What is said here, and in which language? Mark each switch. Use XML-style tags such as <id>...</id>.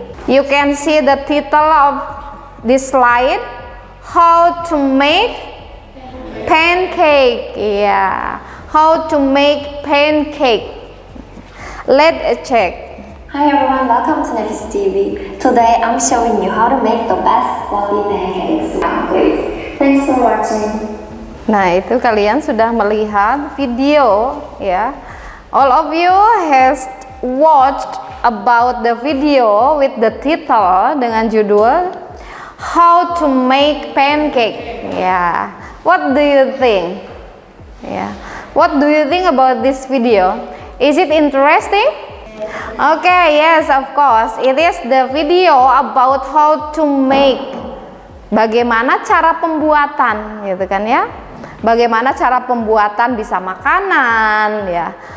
<en>You can see the title of this slide, how to make pancake. Yeah, how to make pancake. Let's check. Hi everyone, welcome to Nefis TV. Today I'm showing you how to make the best fluffy pancakes. Please. Thanks for watching.</en> <id>Nah, itu kalian sudah melihat video ya.</id> <en>All of you has watched about the video with the title</en> <id>dengan judul</id> <en>How to Make Pancake. Ya. What do you think? Ya. What do you think about this video? Is it interesting? Okay, yes, of course. It is the video about how to make.</en> <id>Bagaimana cara pembuatan, gitu kan ya? Bagaimana cara pembuatan bisa makanan ya.</id>